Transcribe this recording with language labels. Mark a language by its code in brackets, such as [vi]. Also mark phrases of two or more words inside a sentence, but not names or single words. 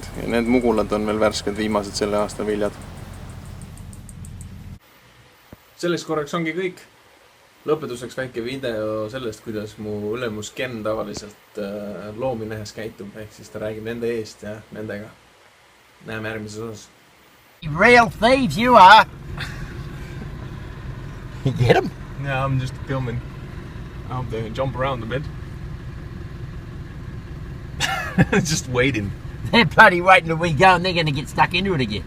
[et] Ja need mugulad on veel värsked viimased selle aasta viljad. Selleks korraks ongi kõik. Lõpetuseks väike video sellest, kuidas mu ülemus Ken tavaliselt loomi nähes käitub. Ehk siis ta räägib nende eest ja nendega. Näeme järgmises osas. [en] Real thieves you are. You get them? Yeah, I'm just filming. I hope they jump around a bit. Just waiting. They're bloody waiting till we go and they're going to get stuck into it again.